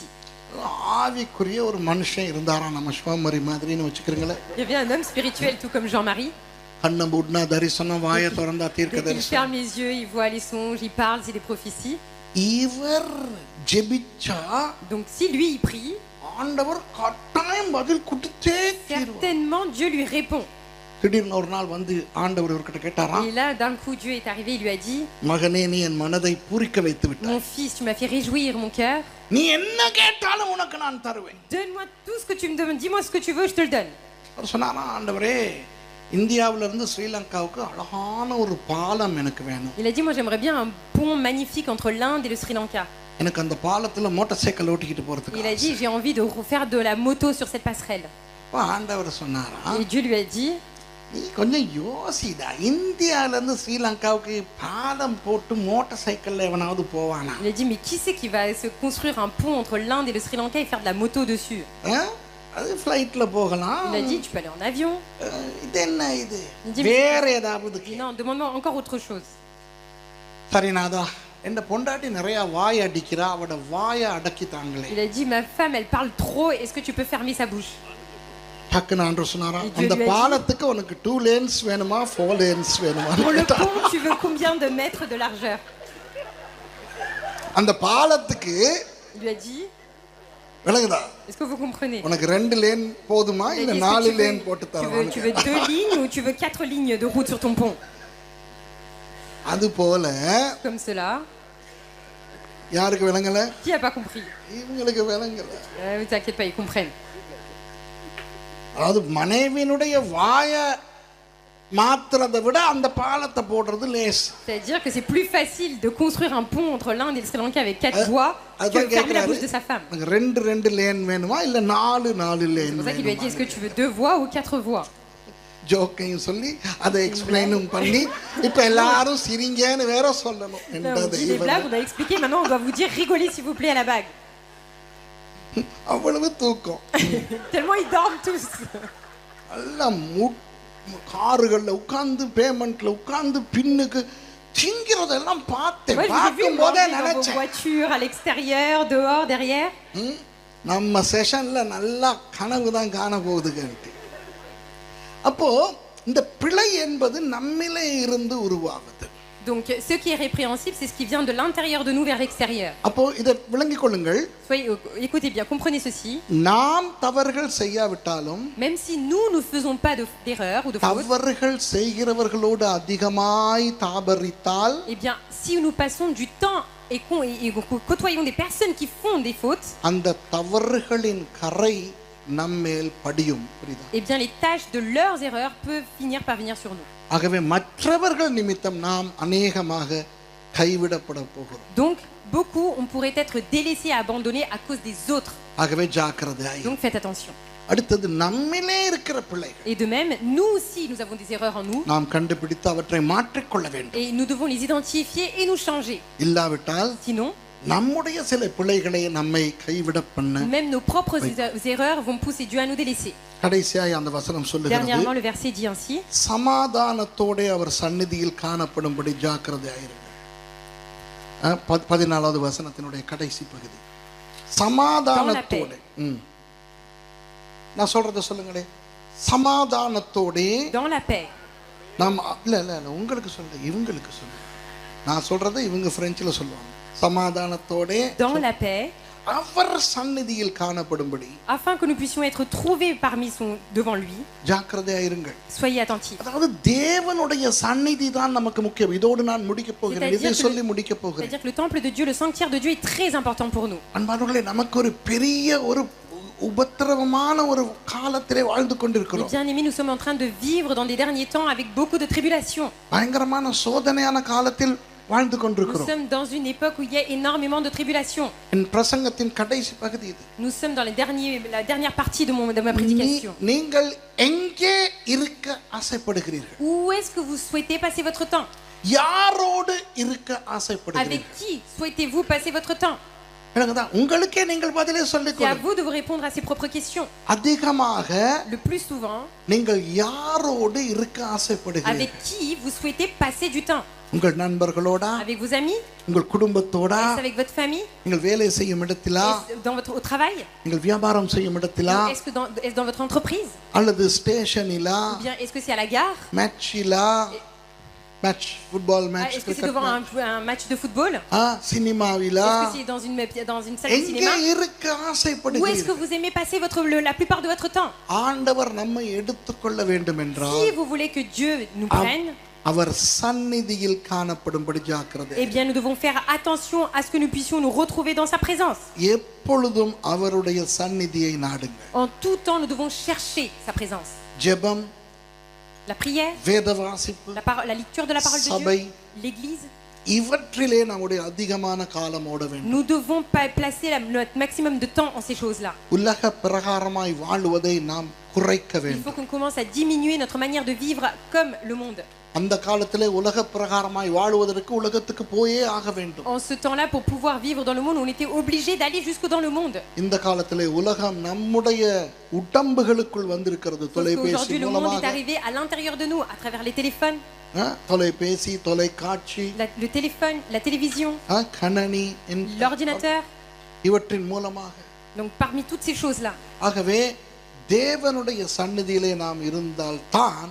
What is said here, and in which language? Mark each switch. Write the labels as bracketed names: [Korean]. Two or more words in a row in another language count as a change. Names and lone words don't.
[Tamil] ஆவிக்குரிய ஒரு மனுஷன் இருந்தாராம், நம்ம சிவமரி மாதிரின்னு வச்சுக்கிறீங்களே. [French] Il y avait un homme spirituel tout comme Jean-Marie. [Tamil] கண்ணை மூடினா தரிசனம், வாயை திறந்தா தீர்க்க [French] Dès qu'il [Tamil] தரிசனம். [French] ferme les yeux, il voit les songes, il parle, c'est des prophéties. [Tamil] இவர் ஜெபிச்சா [French] Donc si lui il prie, [Tamil] ஆண்டவர் கட்டாயம் பதில் கொடுத்தே தீருவார். [French] certainement Dieu lui répond. [Tamil] திடீர்னு ஒரு நாள் வந்து ஆண்டவர் இவர்கிட்ட கேட்டாராம், [French] Et là, d'un coup, Dieu est arrivé, il lui a dit, [Tamil] மகனே நீ என் மனதை பூரிக்க வைத்து விட்டாய், [French] mon fils, tu m'as fait réjouir mon cœur. [Tamil] நீ என்ன கேட்டாலும் உனக்கு நான் தருவேன். [French] Donne-moi tout ce que tu me demandes, dis-moi ce que tu veux, je te le donne. [Tamil] அவர் சொன்னாரா, ஆண்டவரே இந்தியாவில இருந்து ஸ்ரீலங்காவுக்கு அழகான ஒரு பாலம் எனக்கு வேணும். [French] Il a dit, moi j'aimerais bien un pont magnifique entre l'Inde et le Sri Lanka. [Tamil] எனக்கு அந்த பாலத்துல மோட்டார் சைக்கிள் ஓட்டிக்கிட்டு போறதுக்கு. [French] Il a dit, j'ai envie de faire de la moto sur cette passerelle. [Tamil] ஆண்டவர் சொன்னாரா, [French] Et Dieu lui a dit, [Tamil] நீ கொஞ்சம் யோசிடா, இந்தியாவில இருந்து ஸ்ரீலங்காவுக்கு பாலம் போட்டு மோட்டார் சைக்கிள்ல எவனாவது போவானா? [French] il a dit, mais qui c'est qui va se construire un pont entre l'Inde et le Sri Lanka et faire de la moto dessus? [Tamil] அது ஃப்ளைட்ல போகலாம். [French] Il a dit, tu peux aller en avion. [Tamil] இது என்ன இது, [French] Il dit, [Tamil] வேற ஏதாவது? [French] non, demande-moi encore autre chose. [Tamil] சரிநாதா, என் பொண்டாட்டி நிறைய வாய் அடிக்கிறா, அவட வாயை அடக்கித்தாங்களே. [French] Il a dit, ma femme, elle parle trop, est-ce que tu peux fermer sa bouche? [Tamil] டக்குன்னு ஆண்டவர் சொன்னாரா, [French] Et Dieu [Tamil] அந்த [French] lui a dit, [Tamil] பாலத்துக்கு உனக்கு 2 lanes வேணுமா 4 lanes வேணுமா? [French] Pour le pont, tu veux combien de mètres de largeur? [Tamil] அந்த பாலத்துக்கு [French] Il lui a dit, [Tamil] விளங்குதா, [French] est-ce que vous comprenez? [Tamil] உனக்கு 2 லேன் போதுமா [French] Il a [Tamil] இல்ல [French] dit, [Tamil] 4 [French] est-ce que [Tamil] லேன் போட்டு [French] tu [Tamil] தரவான்னு [French] veux 2 lignes ou tu veux 4 lignes de route sur ton pont? [Tamil] அது போல [French] Comme cela. [Tamil] யாருக்கு விளங்கல? [French] Qui n'a pas compris? [Tamil] இவங்களுக்கு விளங்கல. [French] Ne t'inquiète pas, ils comprennent. [Tamil] அதாவது மனைவியினுடைய வாயை மாத்துறதை விட அந்த பாலத்தை போடுறது லேஸ். [French] C'est-à-dire que c'est plus facile de construire un pont entre l'Inde et le Sri Lanka avec 4 voies que [Tamil] அதான் [French] de fermer la bouche [Tamil] கேக்குறாரு, [French] de sa femme. [Tamil] எனக்கு 2 லேன் வேணுமா இல்ல 4 லேன் [French] C'est pour ça qu'il lui a dit, est-ce [Tamil] வேணுமா? [French] que tu veux 2 voies ou 4 voies? [Tamil] ஜோக்கையும் சொல்லி அதை எக்ஸ்பிளைனும் பண்ணி இப்ப எல்லாரும் சிரிங்கன்னு வேற சொல்லணும். [French] Là, on dit les blagues, on a expliqué, maintenant on doit vous dire rigolez s'il vous plaît à la bague. [Tamil] அவ்வளவு தூக்கம். [French] Tellement ils dorment tous. [Tamil] எல்லாம் காருகள்ல உட்கார்ந்து பேமெண்ட்ல உட்கார்ந்து பின்னுக்கு திங்கிறதெல்லாம் பார்த்தேன். [French] Moi je vous ai vu [Tamil] பார்க்கும் போதே [French] manger dans vos [Tamil] நினைச்சேன், [French] voitures, à l'extérieur, dehors, derrière. [Tamil] நம்ம செஷன்ல நல்லா கனவு தான் காண போகுதுன்ட்டு. அப்போ இந்த பிழை என்பது நம்மிலே இருந்து உருவாகுது. [French] Donc ce qui est répréhensible, c'est ce qui vient de l'intérieur de nous vers l'extérieur. [Tamil] அப்போ இதை விளங்கிக் கொள்ளுங்கள், [French] Écoutez bien, comprenez ceci. [Tamil] நாம் தவறுகள் செய்யாவிட்டாலும் [French] Même si nous ne faisons pas d'erreur ou de faute, [Tamil] தவறுகள் செய்கிறவர்களோடு அதிகமாய் தாபரித்தால் [French] eh bien si nous passons du temps et côtoyons des personnes qui font des fautes, [Tamil] அந்த தவறுகளின் கரை நம்மேல் படியும். புரியுதா? [French] eh bien les tâches de leurs erreurs peuvent finir par venir sur nous. [Tamil] ஆகவே மற்றவர்கள் நிமித்தம் நாம் அநேகமாக கைவிடப்பட போகிறோம். [French] Donc beaucoup, on pourrait être délaissés, abandonnés à cause des autres. [Tamil] ஆகவே ஜாக்கிரதையாய். [French] Donc faites attention. [Tamil] அடுத்தது நம்மிலே இருக்கிற பிள்ளைகள் [French] Et de même, nous aussi, nous avons des erreurs en nous. [Tamil] நாம் கண்டுபிடித்து அவற்றை மாற்றிக்கொள்ள வேண்டும். [French] Et nous devons les identifier et nous changer. [Tamil] இல்லாவிட்டால் [French] Sinon, [Tamil] நம்முடைய சில பிள்ளைகளை நம்மை கைவிட பண்ண. [French] même nos propres erreurs vont pousser Dieu à nous délaisser. [Tamil] கடைசியாய் அந்த வசனம் சொல்லுகிறது, [French] Dernièrement, le verset dit ainsi. [Tamil] சமாதானத்தோட அவர் சந்நிதியில் காணப்படும்படி ஜாக்கிரதையாயிருங்கள். 14வது வசனத்தினுடைய கடைசி பகுதி. சமாதானத்தோட. நான் சொல்றத சொல்லுங்களே. சமாதானத்தோட. [French] Dans la paix. [Tamil] நாம் இல்ல உங்களுக்கு சொல்ல, இவங்களுக்கு சொல்ல. நான் சொல்றதை இவங்க பிரெஞ்சில் சொல்லுவாங்க. சமாதானத்தோட [French] Dans la paix. [Tamil] அவர் சந்நிதியில் காணப்படும்படி. [French] Afin que nous puissions être trouvés devant lui. [Tamil] ஜாக்கிரதையாயிருங்கள். [French] Soyez attentifs. [Tamil] அதாவது தேவனுடைய சந்நிதி தான் நமக்கு முக்கியம். இதோடு நான் முடிக்க போகிறேன். இதை சொல்லி முடிக்க போகிறேன். [French] C'est-à-dire que le temple de Dieu, le sanctuaire de Dieu est très important pour nous. [Tamil] அன்பானவர்களே, நமக்கு ஒரு பெரிய ஒரு உபத்திரவமான ஒரு காலத்திலே வாழ்ந்து கொண்டிருக்கிறோம். [French] Bien aimés, nous sommes en train de vivre dans des derniers temps avec beaucoup de tribulations. [Tamil] பயங்கரமான சோதனையான காலத்தில் வாழ்ந்து [French] Nous [Tamil] கொண்டிருக்கிறோம். [French] sommes dans une époque où il y a énormément de tribulations. [Tamil] என் பிரசங்கத்தின் கடைசி பகுதி இது. [French] Nous sommes dans la dernière partie de ma prédication. [Tamil] நீங்கள் எங்கே இருக்க ஆசைப்படுகிறீர்கள்? [French] Où est-ce que vous souhaitez passer votre temps? [Tamil] யாரோடு இருக்க [French] Avec [Tamil] ஆசைப்படுகிறீர்கள்? [French] qui souhaitez-vous passer votre temps? [Tamil] உங்களுக்கே நீங்கள் பதிலே சொல்லிக் [French] C'est à [Tamil] கொள்ளுங்கள். [French] vous de vous répondre à ces propres questions. [Tamil] அதிகமாக [French] Le plus souvent, [Tamil] நீங்கள் யாரோடு இருக்க [French] avec [Tamil] ஆசைப்படுகிறீர்கள்? [French] qui vous souhaitez passer du temps? [Tamil] உங்கள் நண்பர்களோடா, [French] Avec vos amis? [Tamil] உங்கள் குடும்பத்தோடா, [French] Est-ce avec votre famille? [Tamil] நீங்கள் வேலை செய்யும் இடத்திலா, [French] Est-ce au travail? [Tamil] நீங்கள் வியாபாரம் செய்யும் இடத்திலா, [French] Est-ce dans votre entreprise? [Tamil] அல்லது ஸ்டேஷனிலா, [French] Ou bien est-ce que c'est à la gare? [Tamil] மேட்சிலா, [English] match football match, [French] Est-ce que c'est devant un match de football? [Tamil] சினிமாவிலா, [French] Est-ce que c'est dans une salle de [Tamil] எங்கே [French] cinéma? [Tamil] இருக்க [French] Où est-ce que [Tamil] ஆசைப்படுகிறீர்கள்? [French] vous aimez passer la plupart de votre temps? [Tamil] ஆண்டவர் நம்மை எடுத்துக்கொள்ள வேண்டும் என்றால் [French] Si vous voulez que Dieu nous prenne, [Tamil] அவர் சந்நிதியில் காணப்படும்படி ஜாக்கிரதை. [French] eh bien nous devons faire attention à ce que nous puissions nous retrouver dans sa présence. [Tamil] எப்பொழுதும் அவருடைய சந்நிதியை நாடுங்கள். [French] En tout temps, nous devons chercher sa présence. [Tamil] ஜெபம், [French] La prière, [Tamil] வேத வாசிப்பு, [French] la lecture de la parole de [Tamil] சபை, [French] Dieu, l'église. [Tamil] இவற்றிலே நம்முடைய அதிகமான காலம் ஓட வேண்டும். [French] Nous devons placer notre maximum de temps en ces choses-là. [Tamil] உலக பிரகாரமாய் வாழுவதை நாம் குறைக்க [French] Il faut [Tamil] வேண்டும். [French] qu'on commence à diminuer notre manière de vivre comme le monde. [Tamil] அந்த காலத்திலே உலக பிரகாரமாய் வாழுவதற்கு உலகத்துக்கு போயே ஆக வேண்டும். [French] En ce temps-là, pour pouvoir vivre dans le monde, on était obligé d'aller jusque dans le monde. [Tamil] இந்த காலத்திலே உலகம் நம்முடைய உடம்புகளுக்குள் வந்திருக்கிறது. தொலைபேசி [French] Aujourd'hui, le monde est [Tamil] மூலமாக, [French] arrivé à l'intérieur de nous, à travers les téléphones, [Tamil] தொலைபேசி, தொலைக்காட்சி, [French] le téléphone, la télévision, [Tamil] கணனி, [French] l'ordinateur. [Tamil] இவற்றின் மூலமாக. [French] Donc parmi toutes ces choses-là, [Tamil] ஆகவே தேவனுடைய சந்நிதியிலே நாம் இருந்தால் தான்